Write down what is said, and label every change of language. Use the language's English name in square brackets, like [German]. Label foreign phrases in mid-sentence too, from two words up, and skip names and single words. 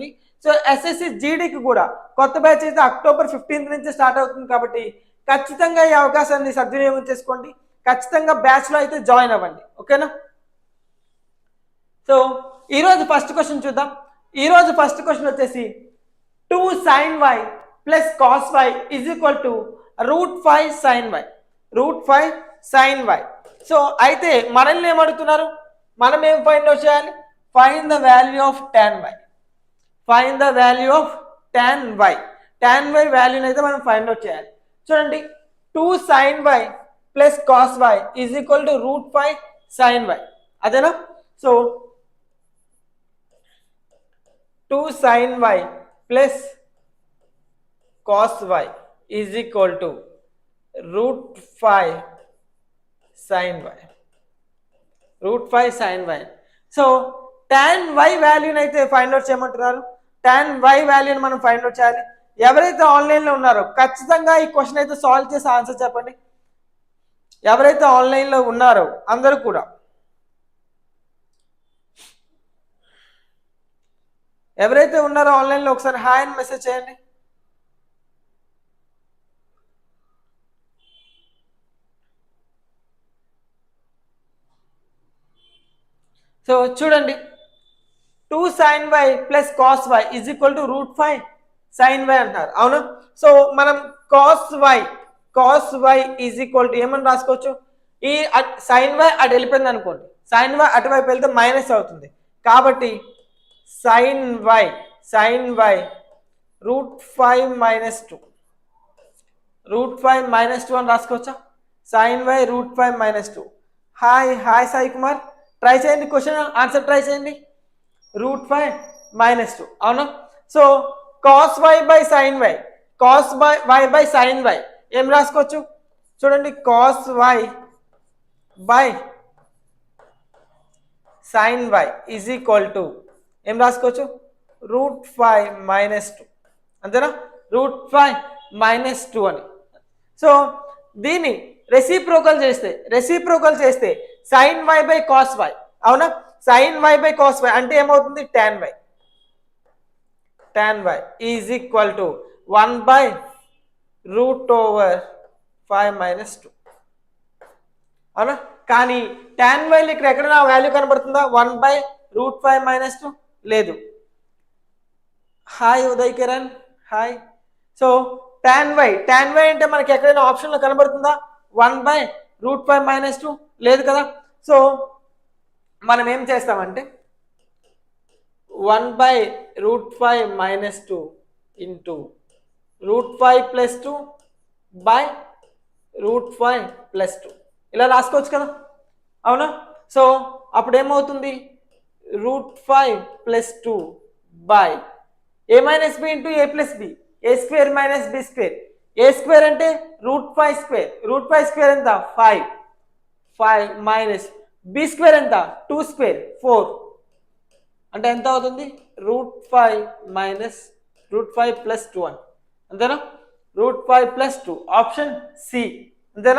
[Telugu] సో ఎస్ఎస్సి జీడీకి కూడా కొత్త బ్యాచ్ అయితే అక్టోబర్ 15th నుంచి స్టార్ట్ అవుతుంది కాబట్టి ఖచ్చితంగా ఈ అవకాశాన్ని సద్వినియోగం చేసుకోండి. ఖచ్చితంగా బ్యాచ్లో అయితే జాయిన్ అవ్వండి, ఓకేనా. సో ఈరోజు [English] first question [Telugu] చూద్దాం. ఈరోజు [English] first question [Telugu] వచ్చేసి 2 sin y + cos y = √5 sin y. √5 sin y. సో అయితే మనల్ని ఏమడుగుతున్నారు, మనం ఏం [English] find out [Telugu] చేయాలి? [English] find the value of tan y. find the value of tan y. [Telugu] tan y వాల్యూని అయితే మనం [English] find out [Telugu] చేయాలి. చూడండి, 2 sin y + cos y = √5 sin y. అదేనా? సో 2 sin y + cos y = √5 sin y. √5 sin y. సో tan y వాల్యూని అయితే [English] find out [Telugu] చేయమంటున్నారు. tan y వాల్యూని మనం [English] find out [Telugu] చేయాలి. ఎవరైతే ఆన్లైన్లో ఉన్నారో ఖచ్చితంగా ఈ క్వశ్చన్ అయితే సాల్వ్ చేసి ఆన్సర్ చెప్పండి. ఎవరైతే ఆన్లైన్లో ఉన్నారో అందరూ కూడా ఎవరైతే ఉన్నారో ఆన్లైన్లో ఒకసారి హాయ్ అని మెసేజ్ చేయండి. సో చూడండి, 2 sin y + cos y = √5 sin y అంటారు, అవును. సో మనం cos y ఏమని రాసుకోవచ్చు? ఈ sin y అటు వెళ్ళిపోయింది అనుకోండి, sin y అటువైపు వెళ్తే మైనస్ అవుతుంది కాబట్టి sin y √5 - 2. √5 - 2 అని రాసుకోవచ్చా? sin y √5 - 2. హాయ్ సాయి కుమార్, ట్రై చేయండి, [English] question answer try [Telugu] చేయండి. √5 - 2, అవునా. సో cos y sin y ఏం రాసుకోవచ్చు? చూడండి, cos y sin y = ఏం రాసుకోవచ్చు? √5 - 2, అంతేనా. √5 - 2 అని. సో దీన్ని రెసిప్రోకల్ చేస్తే sin y / cos y, అవునా. sin y / cos y అంటే ఏమవుతుంది? tan y = 1/√5 - 2, అవునా. కానీ tan y ఇక్కడ ఎక్కడైనా వాల్యూ కనబడుతుందా? 1/√5 - 2 లేదు. హాయ్ ఉదయ్ కిరణ్, హాయ్. సో tan y అంటే మనకి ఎక్కడైనా ఆప్షన్లో కనబడుతుందా? 1/√5 - 2 లేదు కదా. సో మనం ఏం చేస్తామంటే 1/√5 - 2 ఇంటూ √5 + 2 బై √5 + 2 ఇలా రాసుకోవచ్చు కదా, అవునా? సో అప్పుడు ఏమవుతుంది, √5 + 2 బై a - b ఇంటూ a + b, a² - b². a² అంటే √5², √5² ఎంత 5, 5 మైనస్ b² ఎంత 2² 4 అంటే ఎంత అవుతుంది, √5 మైనస్ √5 + 2 అని, అంతేనా? √5 + 2 [English] option C, [Telugu] అంతేనా?